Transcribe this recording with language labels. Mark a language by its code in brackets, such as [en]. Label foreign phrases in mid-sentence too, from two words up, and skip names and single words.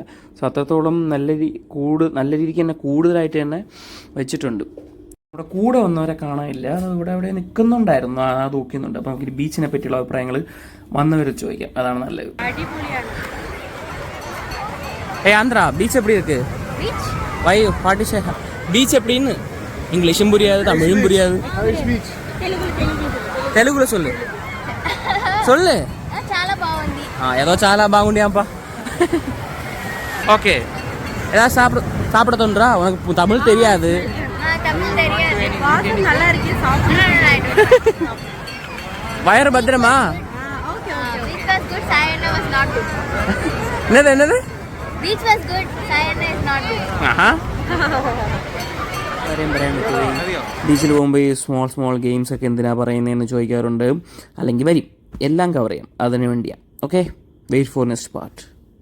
[ml] സോ അത്രത്തോളം നല്ല രീതിക്ക് തന്നെ കൂടുതലായിട്ട് തന്നെ വെച്ചിട്ടുണ്ട്. ഇവിടെ കൂടെ വന്നവരെ കാണാനില്ല, ഇവിടെ അവിടെ നിൽക്കുന്നുണ്ടായിരുന്നു, നോക്കുന്നുണ്ട്. അപ്പോൾ നമുക്ക് ബീച്ചിനെ പറ്റിയുള്ള അഭിപ്രായങ്ങൾ വന്നവരെ ചോദിക്കാം, അതാണ് നല്ലത്. [ta] ஆந்திரா பீச் எப்படி இருக்கு? வை பாட்டி பீச் எப்படின்னு இங்கிலீஷும் புரியாது, தமிழும் புரியாது. తెలుగులో சொல்லு [te] చాలా బాగుంది. ఏదో చాలా బాగుంది అప్ప. [ta] ஓகே, ஏதாவது சாப்பிட தோன்றா? உனக்கு தமிழ் தெரியாது. வயறு பத்திரமா? என்னது? [ml] ബീച്ചിൽ പോകുമ്പോൾ ഈ [en] small games [ml] ഒക്കെ എന്തിനാ പറയുന്നതെന്ന് ചോദിക്കാറുണ്ട്. അല്ലെങ്കിൽ വരും, എല്ലാം കവർ ചെയ്യാം, അതിനു വേണ്ടിയാണ്. [en] Okay, wait for next part.